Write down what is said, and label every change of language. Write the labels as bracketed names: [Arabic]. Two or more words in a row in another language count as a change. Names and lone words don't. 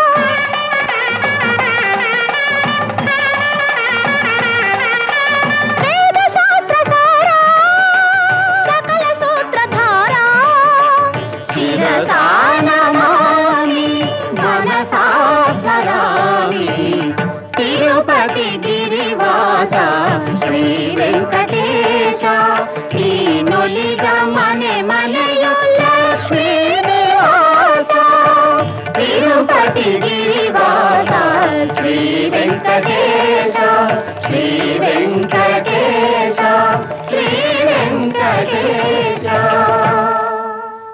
[Sanskrit] వేద శాస్త్రసార సకల సూత్రధార, శిరసా నమామి మనసా స్మరామి, తిరుపతి గిరివాస శ్రీ వెంకటేశ, [Kannada] ನೀನೊಲಿದ ಮನೆ ಮನೆಯು ಲಕ್ಷ್ಮೀ ನಿವಾಸ, [Sanskrit] తిరుపతి గిరివాಸ శ్రీ వెంకటేశ, శ్రీ వెంకటేశ, శ్రీ వెంకటేశ.